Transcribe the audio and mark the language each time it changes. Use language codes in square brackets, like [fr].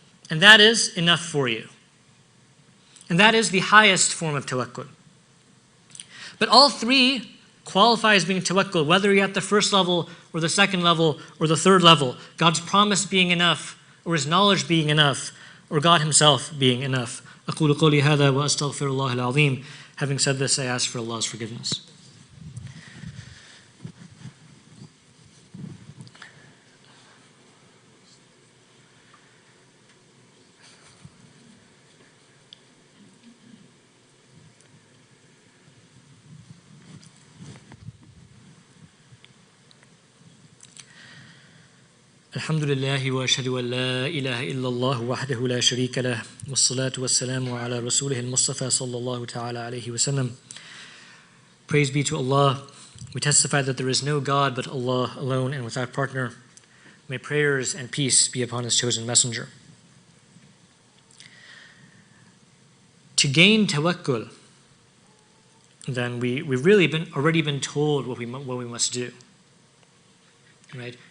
[en] And that is enough for you. And that is the highest form of tawakkul. But all three qualify as being tawakkul, whether you're at the first level or the second level or the third level. God's promise being enough, or his knowledge being enough, or God himself being enough. [ar] أقول قولي هذا وأستغفر الله العظيم. [en] Having said this, I ask for Allah's forgiveness. [ar] الحمد لله وأشهد أن لا إله إلا الله وحده لا شريك له والصلاة والسلام على رسوله المصطفى صلى الله تعالى عليه وسلم. [en] Praise be to Allah. We testify that there is no God but Allah alone and without partner. May prayers and peace be upon his chosen messenger. To gain tawakkul, then we've really already been told what we must do. Right?